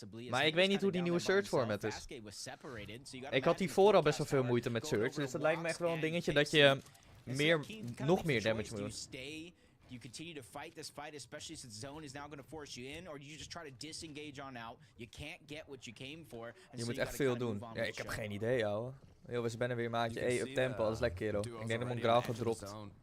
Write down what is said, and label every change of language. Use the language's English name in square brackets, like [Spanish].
[Dutch] Maar ik weet niet hoe die nieuwe search format is. Ik had hiervoor al best wel veel moeite met search. Dus dat lijkt me echt wel een dingetje dat je nog meer damage moet doen. [English] You continue to fight this fight, especially since zone is now going to force you in, or you just try to disengage on out. You can't get what you came for. [Dutch] Je moet echt veel doen. Ja, ik heb geen idee, ouwe. Heel, we zijn weer maatje. Hey, up tempo, dat is lekker, kerel. Ik denk dat Mongraal gedropt.